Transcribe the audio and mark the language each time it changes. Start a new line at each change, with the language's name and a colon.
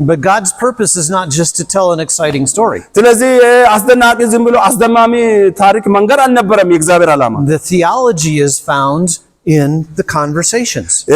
English: but God's purpose is not just to tell an exciting story.
Amharic: ስለዚህ አስደናቂ ዝም ብሎ አስደማሚ ታሪክ መንገር አልነበረም የእግዚአብሔር ዓላማ.
English: The theology is found in the conversations.